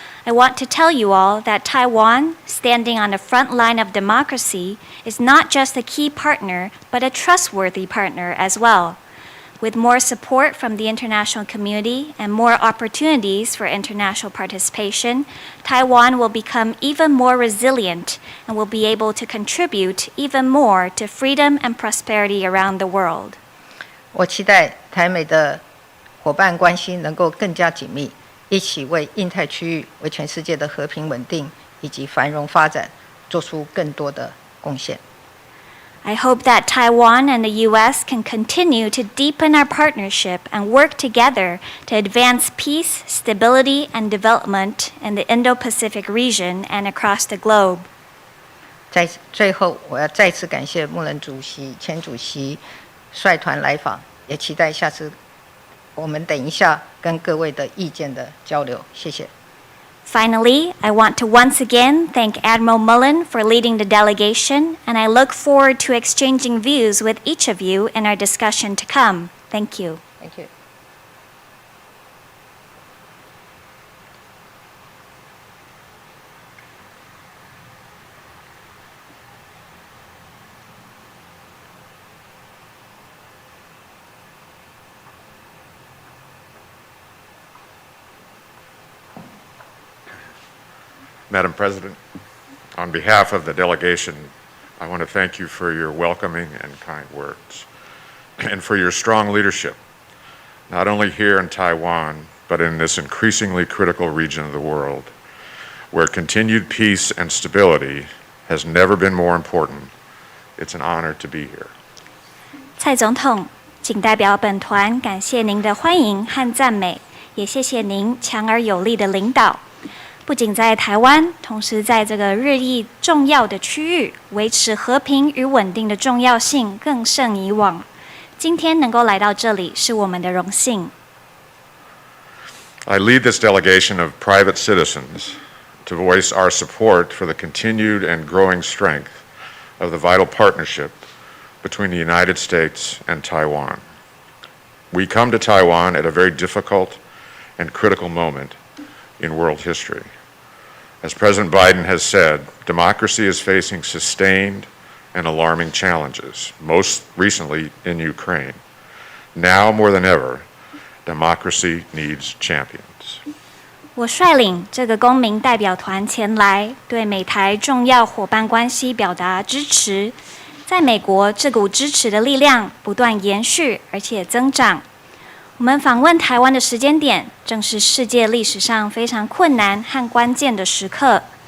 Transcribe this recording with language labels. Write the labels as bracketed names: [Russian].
[English] I want to tell you all that Taiwan, standing on the front line of democracy, is not just a key partner, but a trustworthy partner as well. With more support from the international community and more opportunities for international participation, Taiwan will become even more resilient and will be able to contribute even more to freedom and prosperity around the world. [Chinese] 我期待台美的伙伴关系能够更加紧密，一起为印太区域、为全世界的和平稳定以及繁荣发展做出更多的贡献。 [English] I hope that Taiwan and the U.S. can continue to deepen our partnership and work together to advance peace, stability, and development in the Indo-Pacific region and across the globe. [Chinese] 在最后，我要再次感谢穆伦主席、前主席率团来访，也期待下次我们等一下跟各位的意见的交流。谢谢。 [English] Finally, I want to once again thank Admiral Mullen for leading the delegation, and I look forward to exchanging views with each of you in our discussion to come. Thank you. Thank you. Madam President, on behalf of the delegation, I want to thank you for your welcoming and kind words, and for your strong leadership, not only here in Taiwan, but in this increasingly critical region of the world, where continued peace and stability has never been more important. It's an honor to be here. [Chinese] 蔡总统，仅代表本团感谢您的欢迎和赞美，也谢谢您强而有力的领导。不仅在台湾，同时在这个日益重要的区域，维持和平与稳定的重要性更胜以往。今天能够来到这里，是我们的荣幸。 [English] I lead this delegation of private citizens to voice our support for the continued and growing strength of the vital partnership between the United States and Taiwan. We come to Taiwan at a very difficult and critical moment in world history. As President Biden has said, democracy is facing sustained and alarming challenges, most recently in Ukraine. Now more than ever, democracy needs champions. [Chinese] 我率领这个公民代表团前来，对美台重要伙伴关系表达支持。在美国，这股支持的力量不断延续，而且增长。我们访问台湾的时间点，正是世界历史上非常困难和关键的时刻。